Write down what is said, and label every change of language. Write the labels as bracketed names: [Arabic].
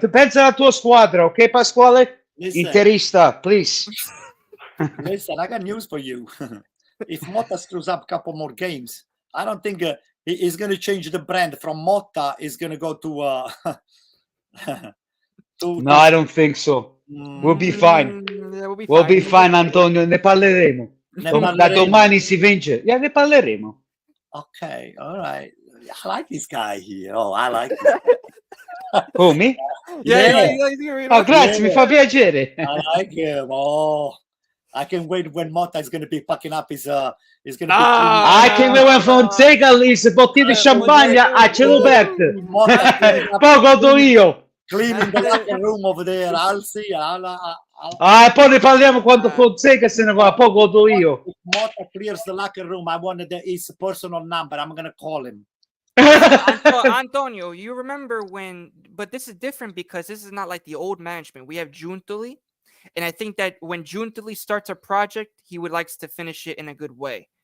[English] Depends on [Italian] la tua squadra, [English] okay, Pasquale? Listen, Interista, please. Listen, I got news for you. If Motta screws up a couple more games, I don't think he's going to change the brand from Motta. He's going to go to... No, I don't think so. We'll be fine. We'll be fine, Antonio. [Italian] Ne parleremo. Da domani si vince. Yeah, ne parleremo. [English] Okay, all right. I like this guy here. Oh, I like him. Oh, me? Yeah. [Italian] Oh, grazie, mi fa piacere. [English] I like him. Oh, I can wait when Motta is going to be packing up his... He's going to I can wait when Fonseca leaves [Italian] bottiglie di champagne a cielo aperto. Poi godo io. [English] Cleaning the locker room over there. I'll see. [Italian] Poi ne parliamo quando Fonseca se ne va. Poi godo io. [English] If Motta clears the locker room, I wanted his personal number. I'm going to call him. Antonio, you remember when... But this is different because this is not like the old management. We have Giuntoli. And I think that when Giuntoli starts a project, he would like to finish it in a good way.